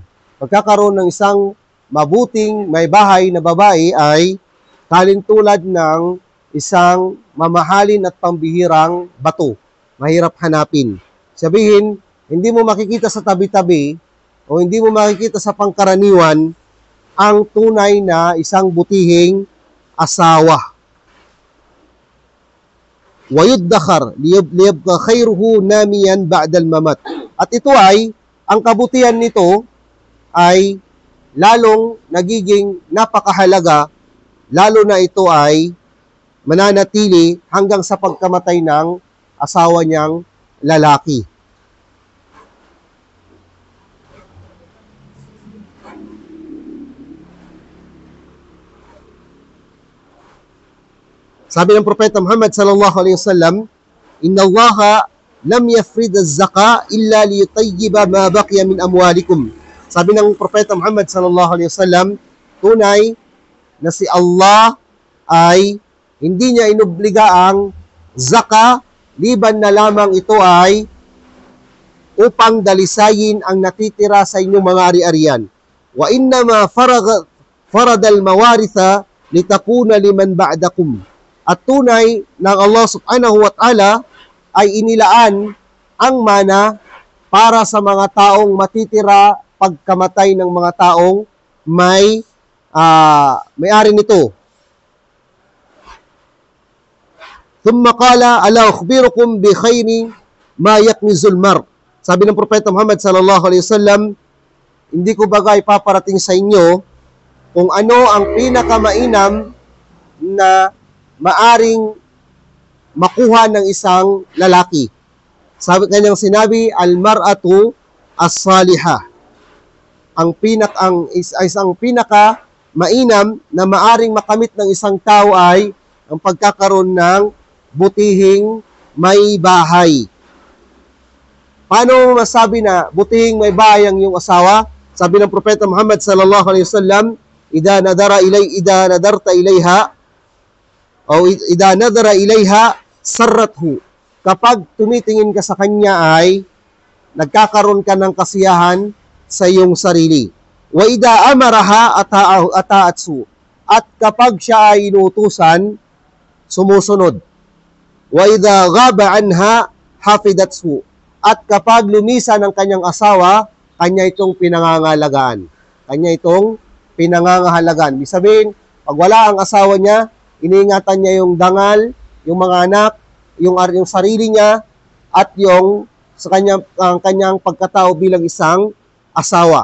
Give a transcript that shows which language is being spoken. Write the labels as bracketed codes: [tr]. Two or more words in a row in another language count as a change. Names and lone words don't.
[tl] Pagkakaroon ng isang mabuting may bahay na babae ay talintulad ng isang mamahalin at pambihirang bato. Mahirap hanapin. Sabihin, hindi mo makikita sa tabi-tabi o hindi mo makikita sa pangkaraniwan ang tunay na isang butihing asawa. [ar] وَيُدَّخَرْ لِيَبْقَ خَيْرُهُ نَامِيًا بَعْدَ الْمَمَاتِ. [tl] At ito ay, ang kabutihan nito ay lalong nagiging napakahalaga, lalo na ito ay mananatili hanggang sa pagkamatay ng asawa niyang lalaki. Sabi ng Propeta Muhammad [ar] صلى الله عليه وسلم إن الله لم يفرض الزكاة إلا ليطيب ما بقي من أموالكم." [tl] Sabi ng Propeta Muhammad [ar] صلى الله عليه وسلم, [tl] tunay na si Allah ay hindi niya inobliga ang zaka liban na lamang ito ay upang dalisayin ang natitira sa inyong mga ari-arian. [ar] وإنما فرض المواريث لتكون لمن بعدكم. [tl] At tunay ng Allah [ar] سبحانه وتعالى [tl] ay inilaan ang mana para sa mga taong matitira pagkamatay ng mga taong may-ari nito. [ar] ثم قال ألا أخبركم بخير ما يكنز المرء. [tl] Sabi ng Propeta Muhammad [ar] صلى الله عليه وسلم, [tl] hindi ko bagay paparating sa inyo kung ano ang pinakamainam na maaring makuha ng isang lalaki. Sabi kanyang sinabi, [ar] المرأة الصالحة. [tl] Isang pinaka mainam na maaring makamit ng isang tao ay ang pagkakaroon ng butihing may bahay. Paano masabi na butihing may bahay ang iyong asawa? Sabi ng Propeta Muhammad [ar] صلى الله عليه وسلم إذا نظرت إليها أو إذا نظر إليها سرته. [tl] Kapag tumitingin ka sa kanya ay nagkakaroon ka ng kasiyahan sa iyong sarili. [ar] وإذا أمرها أطاعته. [tl] At kapag siya ay inuutusan, sumusunod. [ar] وإذا غاب عنها حفظته. [tl] At kapag lumisan ng kanyang asawa, kanya itong pinangangalagaan. Kanya itong pinangangahalagan. Ibig sabihin, pag wala ang asawa niya, iniingatan niya yung dangal, yung mga anak, yung sarili niya, at yung sa kanyang pagkatao bilang isang asawa.